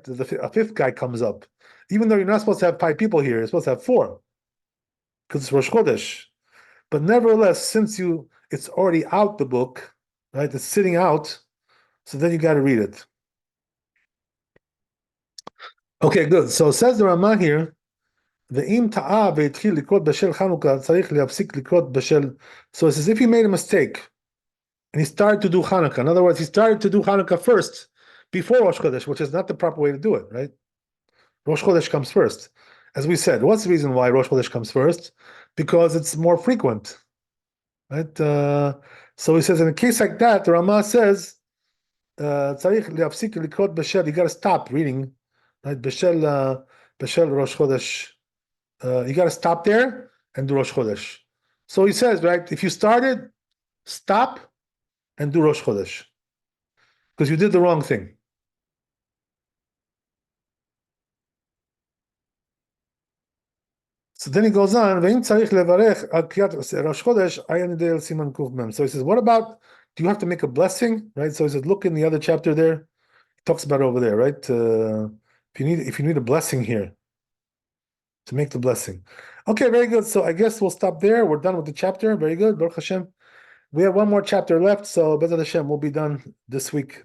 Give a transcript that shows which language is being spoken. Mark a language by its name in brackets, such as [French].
[English] A 5th guy comes up. Even though you're not supposed to have 5 people here, you're supposed to have 4. Because it's Rosh Chodesh. But nevertheless, since it's already out the book, right? It's sitting out, so then you got to read it. Okay, good. So says the Ramah here, [Hebrew] ואם טעה והתחיל לקרות בשל חנוכה, צריך להפסיק לקרות בשל... [English] So it says if he made a mistake, and he started to do Hanukkah, in other words, he started to do Hanukkah first, before Rosh Chodesh, which is not the proper way to do it, right? Rosh Chodesh comes first. As we said, what's the reason why Rosh Chodesh comes first? Because it's more frequent, right? So he says, in a case like that, the Ramah says, [Hebrew] צריך להפסיק לקרות בשל, [English] you got to stop reading, right? בשל Rosh Chodesh. You got to stop there and do Rosh Chodesh. So he says, right, if you started, stop and do Rosh Chodesh. Because you did the wrong thing. So then he goes on, [Hebrew] ואם צריך לברך על קריאת ראש חודש, עין ידי אל סימן קמ"ם. [English] So he says, what about, do you have to make a blessing? Right? So he says, look in the other chapter there. He talks about it over there, right? If you need a blessing here, to make the blessing. Okay, very good. So I guess we'll stop there. We're done with the chapter. Very good. Baruch Hashem. We have one more chapter left, so Bezat Hashem will be done this week.